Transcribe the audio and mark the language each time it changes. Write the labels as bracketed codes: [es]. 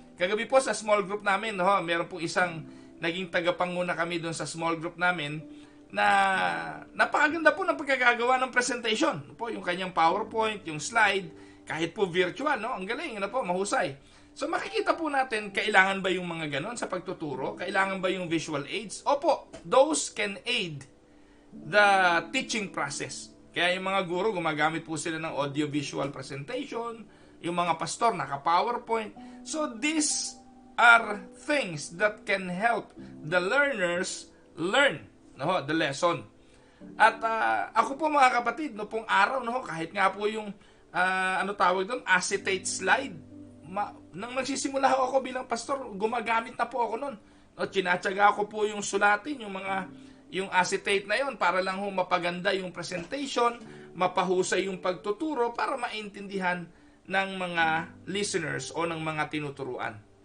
[tl] Kagabi po sa small group namin, meron po isang naging tagapanguna kami doon sa small group namin na napakaganda po ng pagkagagawa ng presentation. Po, yung kanyang PowerPoint, yung slide, kahit po virtual, ang galing, mahusay. So makikita po natin, kailangan ba yung mga ganon sa pagtuturo? Kailangan ba yung visual aids? [en] Opo, those can aid the teaching process. [tl] Kaya yung mga guro, gumagamit po sila ng audio-visual presentation, yung mga pastor, naka-PowerPoint. [en] So these are things that can help the learners learn the lesson. [tl] At ako po mga kapatid, pong araw, kahit nga po yung tawag doon, acetate slide, nang nagsisimula ako bilang pastor, gumagamit na po ako noon. Tinatsaga ko po yung sulatin, yung acetate na yon para lang mapaganda yung presentation, mapahusay yung pagtuturo para maintindihan ng mga listeners o ng mga tinuturuan.